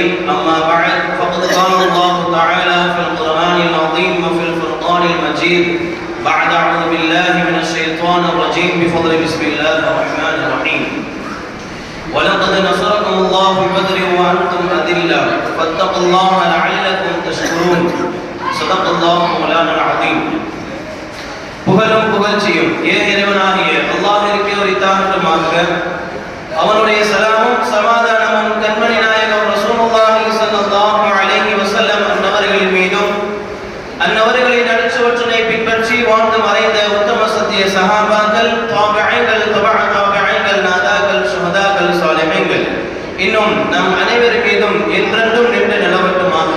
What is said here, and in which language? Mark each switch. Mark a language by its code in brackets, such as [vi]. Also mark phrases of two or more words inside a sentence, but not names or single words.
[ar] أما بعد فقد قال الله تعالى في القرآن العظيم وفي الفرقان المجيد بعد أعوذ بالله من الشيطان الرجيم بفضل بسم الله الرحمن الرحيم. ولقد نصركم الله ببدر وأنتم أذلة فاتقوا الله لعلكم تشكرون. صدق الله مولانا العظيم. [ta] புகழும் புகழ்ச்சியும் இறைவனாகிய அல்லாஹ்விற்கு உரித்தாகட்டுமாக. அவனுடைய சலாமும் சமாதானமும் கண்மணி நாயகம் [ar] رسول الله صلى الله عليه وسلم [ta] அன்னவர்களின் மீதும் அன்னவர்களின் நற்சுவற்றினை பின்பற்றி வாழ்ந்து மறைந்த உத்தம சத்திய சஹாபாக்கள், தாபிஈன்கள், தபஅ தாபிஈன்கள், நாதாக்கள், ஷுஹதாக்கள், சாலிஹீன்கள் இன்னும் நம் அனைவர் மீதும் என்றென்றும் நின்று நிலவட்டுமாக.